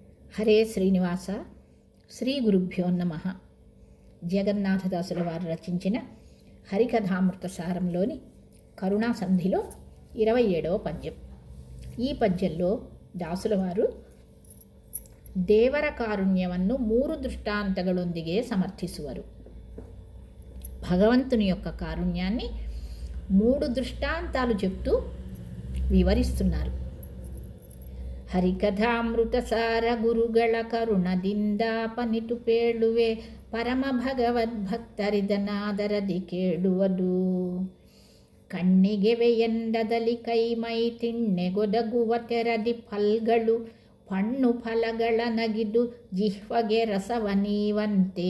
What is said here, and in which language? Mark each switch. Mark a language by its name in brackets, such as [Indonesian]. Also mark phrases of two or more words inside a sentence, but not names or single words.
[Sanskrit] హరే శ్రీనివాస. శ్రీ గురుభ్యో నమః. [Telugu] జగన్నాథదాసుల వారు రచించిన హరికథామృత సారంలోని కరుణా సంధిలో 27వ పద్యం. ఈ పద్యంలో దాసుల వారు [Kannada] ದೇವರ ಕಾರುಣ್ಯವನ್ನು 3 ದೃಷ್ಟಾಂತಗಳೊಂದಿಗೆ ಸಮರ್ಥಿಸುವರು. [Telugu] భగవంతుని యొక్క కారుణ్యాన్ని 3 దృష్టాంతాలు చెప్తూ వివరిస్తున్నారు. [Kannada] ಹರಿಕಥಾಮೃತ ಸಾರ ಗುರುಗಳ ಕರುಣದಿಂದ ಪನಿತು ಪೇಳುವೆ ಪರಮ ಭಗವದ್ಭಕ್ತರಿದನಾದರದಿ ಕೇಳುವುದು. ಕಣ್ಣಿಗೆವೆ ಎಂಡದಲ್ಲಿ ಕೈಮೈ ತಿಣ್ಣೆಗೊದಗುವ ತೆರದಿ ಫಲ್ಗಳು ಪಣ್ಣು ಫಲಗಳ ನಗಿದು ಜಿಹ್ವಗೆ ರಸವನೀವಂತೆ.